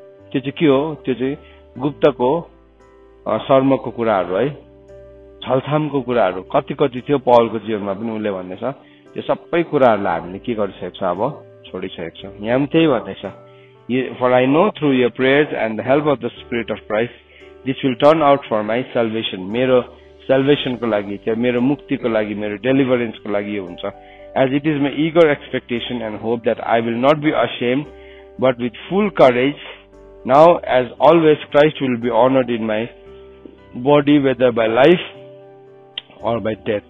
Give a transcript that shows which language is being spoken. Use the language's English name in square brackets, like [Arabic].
[Nepali] त्यो चाहिँ के हो, त्यो चाहिँ गुप्तको सर्मको कुराहरू है, छलछामको कुराहरू कति थियो पौलको जीवनमा पनि। उसले भन्दैछ त्यो सबै कुराहरूलाई हामीले के गरिसकेको छ, अब छोडिसकेको छ। यहाँ पनि त्यही भन्दैछ, [English] For I know through your prayers and the help of the Spirit of Christ, this will turn out for my salvation. [Nepali] मेरो salvation को लागि, मेरो मुक्ति को लागि, मेरो deliverance को लागि यो हुन्छ. [English] As it is my eager expectation and hope that I will not be ashamed, but with full courage, now as always Christ will be honored in my body, whether by life or by death.